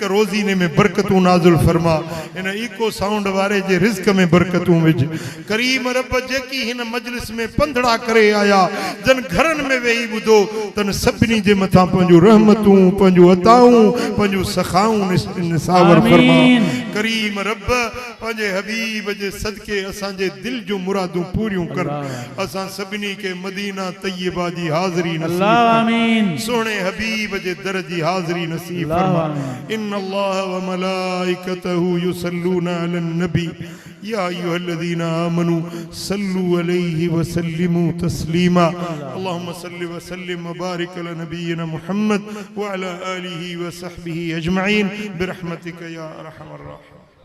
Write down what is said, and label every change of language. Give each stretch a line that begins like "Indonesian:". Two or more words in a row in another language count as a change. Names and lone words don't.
Sindhi: रोज़ीने में बरकतूं नाज़िल फरमा हिन इको साउंड वारे जे रिज़्क में बरकतूं विझ करीम रब जेकी हिन मजलिस में पंधड़ा करे आया जन घरनि में वेही ॿुधो तन सभिनी जे मथां पंहिंजूं रहमतूं पंहिंजूं अताऊं पंहिंजूं सखाऊं निसावर फरमा करीम रब पंहिंजे हबीब जे सदके असांजे दिल जूं मुरादूं पूरियूं कर असां सभिनी के मदीना तैयबा जी हाज़री नसीब आमीन। सोने हबीब जे दर जी हाज़री नसीब फरमा
Arabic: إن الله و ملائكته يصلون على النبي يا أيها الذين آمنوا صلوا عليه و سلموا تسليما اللهم صل و سلم و بارك على نبينا محمد و على آله و صحبه أجمعين برحمتك يا أرحم الراحمين.